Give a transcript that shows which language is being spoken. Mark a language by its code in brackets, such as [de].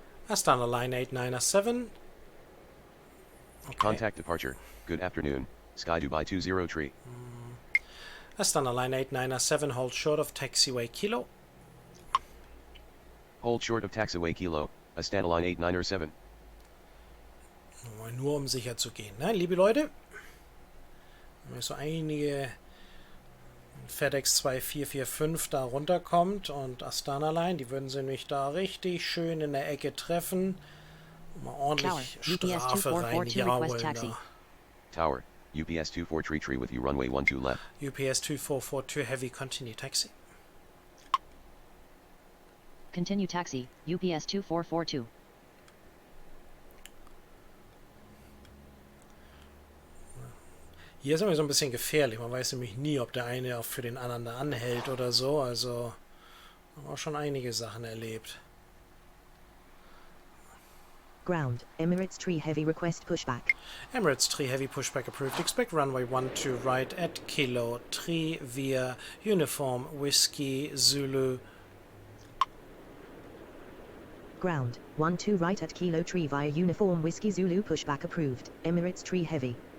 [en] Astana line 8997. Okay. Contact departure, good afternoon, Sky Dubai 203. Astana line 8997, hold short of taxiway Kilo. Hold short of taxiway Kilo, Astana line 8907. [de] Nur um sicher zu gehen, ne? Liebe Leute, wenn so einige FedEx 2445 da runterkommt und Astana Line, die würden sie mich da richtig schön in der Ecke treffen und mal ordentlich Strafe reinjaulen da. [en] Tower, UPS 243 with you runway 12 left. UPS 2442 heavy, continue taxi. Continue taxi, UPS 2442. [de] Hier ist immer so ein bisschen gefährlich. Man weiß nämlich nie, ob der eine auch für den anderen da anhält oder so. Also, haben auch schon einige Sachen erlebt. [en] Ground, Emirates 3 heavy request pushback. Emirates 3 heavy pushback approved. Expect runway 12 right at Kilo 3 via Uniform Whiskey Zulu. Ground, 12 right at Kilo 3 via Uniform Whiskey Zulu pushback approved. Emirates 3 heavy.